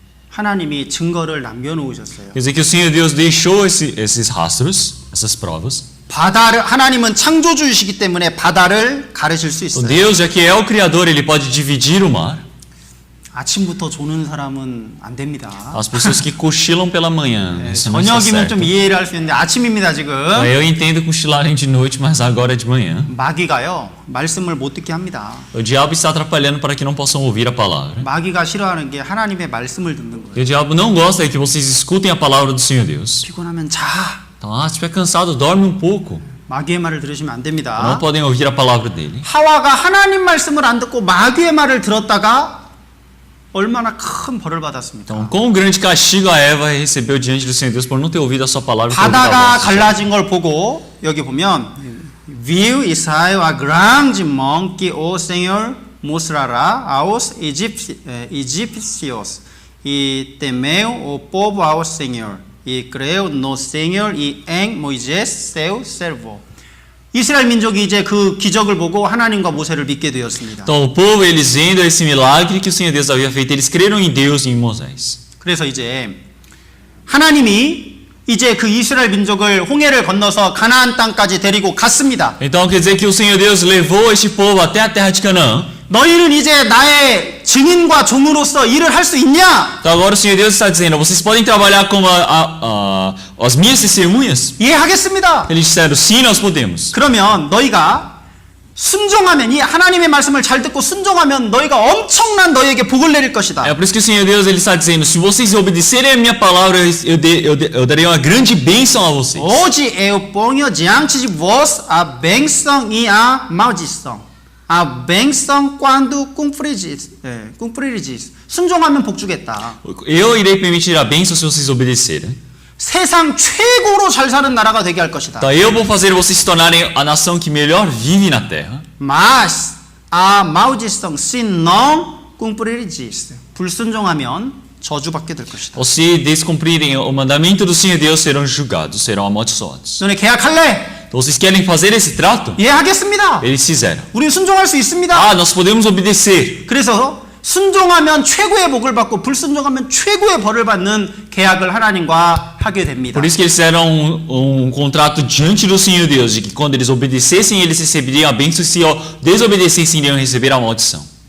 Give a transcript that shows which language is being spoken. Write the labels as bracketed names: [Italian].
[Korean] 하나님이 증거를 남겨놓으셨어요. [Portuguese] Quer dizer que o Senhor Deus deixou esses rastros, essas provas. [Korean] 바다를 하나님은 창조주이시기 때문에 바다를 가르실 수 있어요. [Portuguese] Deus, já que é o Criador, Ele pode dividir o mar. [Korean] 아침부터 조는 사람은 안 됩니다. [Portuguese] As pessoas que cochilam pela manhã, isso não está [Korean] 저녁이면 [Portuguese] certo. [Korean] 좀 이해를 할 수 있는데 아침입니다 지금. [Portuguese] Eu entendo cochilarem de noite, mas agora é de manhã. [Korean] 마귀가요 말씀을 못 듣게 합니다. [Portuguese] O diabo está atrapalhando para que não possam ouvir a palavra. [Korean] 마귀가 싫어하는 게 하나님의 말씀을 듣는 [Portuguese] E [Korean] 거예요. [Portuguese] o diabo não gosta que vocês escutem a palavra do Senhor Deus. [Korean] 피곤하면 자. [Portuguese] Então, se estiver cansado, dorme um pouco. [Korean] 마귀의 말을 들으시면 안 [Portuguese] Não [Korean] 됩니다. [Portuguese] podem ouvir a palavra dele. [Korean] 하와가 하나님 말씀을 안 듣고 마귀의 말을 들었다가 얼마나 큰 벌을 받았습니까? [Portuguese] Então, quão grande castigo a Eva recebeu diante do Senhor Deus por não ter ouvido a sua palavra e ter ouvido a [Korean] 바다가 [Portuguese] voz do Senhor. [Korean] 갈라진 걸 보고 여기 보면 [Portuguese] viu Israel a grande mão que o Senhor mostrará aos egípcios e temeu o povo ao Senhor e creu no Senhor e em Moisés seu servo. [Korean] 이스라엘 민족이 이제 그 기적을 보고 하나님과 모세를 믿게 되었습니다. [Portuguese] Então, o povo, eles vendo esse milagre que o Senhor Deus havia feito, eles creram em Deus e em Moisés. [Korean] 그래서 이제 하나님이 이제 그 이스라엘 민족을 홍해를 건너서 가나안 땅까지 데리고 갔습니다. [Portuguese] Então, quer dizer que o Senhor Deus levou este povo até a terra de Canaã. [Korean] 너희는 이제 나의 증인과 종으로서 일을 할 수 있냐? [Portuguese] Então, agora o Senhor Deus está dizendo, vocês podem trabalhar como as minhas testemunhas? [Korean] 이해하겠습니다. [Portuguese] Eles disseram, sim, nós podemos. [Korean] 그러면 너희가 순종하면 이 하나님의 말씀을 잘 듣고 순종하면 너희가 엄청난 너희에게 복을 내릴 것이다. [Portuguese] É por isso que o Senhor Deus ele está dizendo, se vocês obedecerem a minha palavra, eu darei uma grande bênção a vocês. [Korean] 오직 [Portuguese] eu ponho diante de vós a bênção e a maldição. A bênção quando cumprireis. [Korean] 순종하면 복 주겠다. [Portuguese] Eu irei permitir a bênção se vocês obedecerem. [Korean] 세상 최고로 잘 사는 나라가 되게 할 것이다. [Portuguese] Então eu vou fazer vocês se tornarem a nação que melhor vive na terra. Mas a maldição se não cumprireis. [Korean] 불순종하면 저주받게 될 것이다. [Portuguese] Ou se descumprirem o mandamento do Senhor Deus, serão julgados, serão amaldiçoados. [Korean] 너네 계약할래? [Portuguese] Então vocês querem fazer esse trato? [Korean] 예, 하겠습니다. [Portuguese] Eles fizeram. [Korean] 우린 순종할 수 있습니다. [Portuguese] Ah, nós podemos obedecer. [Korean] 그래서 순종하면 최고의 복을 받고 불순종하면 최고의 벌을 받는 계약을 하나님과 하게 됩니다. [Portuguese] Por isso que eles fizeram um contrato diante do Senhor Deus, de que quando eles obedecessem, eles receberiam a bênção, e se desobedecessem, iriam receber a maldição.